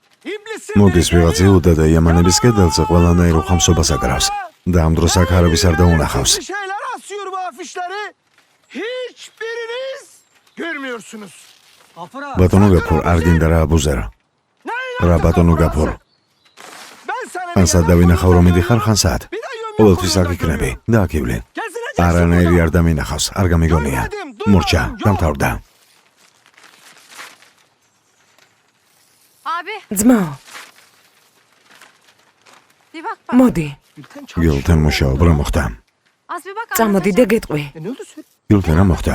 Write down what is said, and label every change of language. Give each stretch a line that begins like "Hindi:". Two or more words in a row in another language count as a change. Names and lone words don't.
Georgian: მოდის ვიღაც იუდა და იამანების კედელზე ყველანაირ უხამსობას აკრავს და ამ დროს აქ არავის არ დაუნახავს.
Turkish: Şeyler asıyor bu afişleri. Hiçbiriniz görmüyorsunuz.
Georgian: ბატონო გაფურ, არ გინდა რა აბუზერა. რა ბატონო გაფურ.
Turkish: Ben sana
Georgian: ხან სად დავინახავ რომ მიდიხარ, ხან სად? ყოველთვის აქ იქნები და აქ ივლი. არანაირი არ დამინახავს, არ გამიგონია. მურჩა, დამთავრდა.
Turkish: Abi
Georgian: ძმაო,
Turkish: bir bak bak.
Georgian: მოდი, გილთენ მუშაობა რა მოხდა?
Turkish: Az bir bak.
Georgian: წამოდი და გეტყვი.
Turkish: ne oldu söyle.
Georgian: გილთენ რა მოხდა?